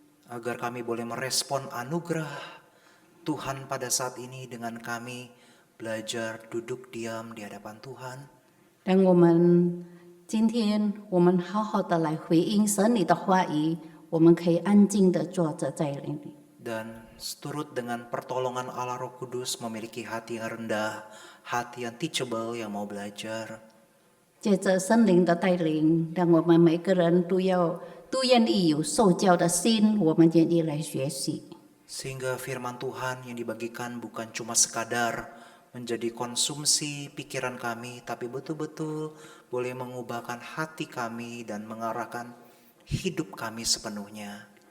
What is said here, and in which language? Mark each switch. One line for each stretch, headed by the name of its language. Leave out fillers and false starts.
Indonesian: agar kami boleh merespon anugerah Tuhan pada saat ini dengan kami belajar duduk diam di hadapan Tuhan.
Chinese: 让我们今天我们好好的来回应神你的话语，我们可以安静的坐着在那里。
Indonesian: Dan seturut dengan pertolongan Allah Roh Kudus memiliki hati yang rendah, hati yang teachable yang mau belajar.
Chinese: 借着圣灵的带领，让我们每个人都愿意有受教的心，我们愿意来学习。
Indonesian: Sehingga firman Tuhan yang dibagikan bukan cuma sekadar menjadi konsumsi pikiran kami, tapi betul-betul boleh mengubahkan hati kami dan mengarahkan hidup kami sepenuhnya.